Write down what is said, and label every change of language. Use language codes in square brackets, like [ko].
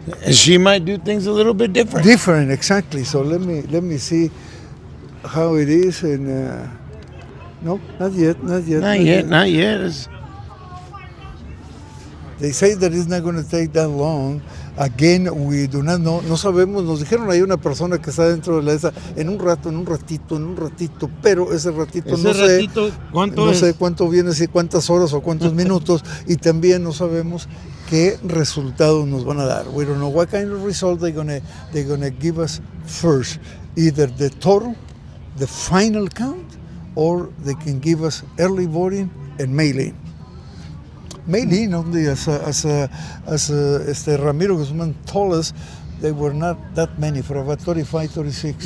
[en] she might do things a little bit different. Different, exactly. So let me see how it is. And no, not yet. Not yet. They say that it's not going to take that long. Again, we do not know. No sabemos. [es] Nos dijeron hay una persona que está dentro de la esa en un ratito. Pero ese ratito no sé cuánto viene, si cuántas horas o cuántos minutos. Y también no sabemos qué resultados nos van a dar. [en] We don't know what kind of result they're gonna give us first. Either the total, the final count, or they can give us early voting and mail-in. Mail-in only, as Ramiro Guzman told us, they were not that many, for about 35, 36.